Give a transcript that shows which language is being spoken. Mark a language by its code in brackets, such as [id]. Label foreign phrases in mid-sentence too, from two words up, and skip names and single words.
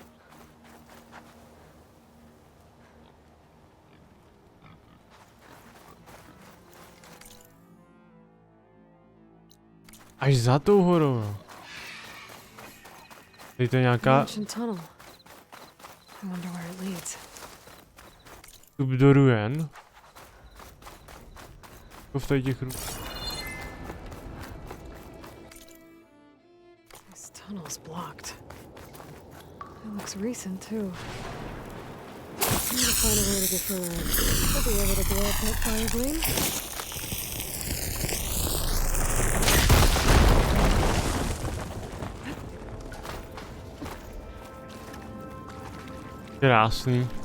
[cs] Až za tou horou, no. Tady to je nějaká... Vstup do ruin. To v tady těch [en] This tunnel's blocked. It looks recent too. I need to find a way to get further. I'll be able to blow up that fire blade. [cs] Krásný.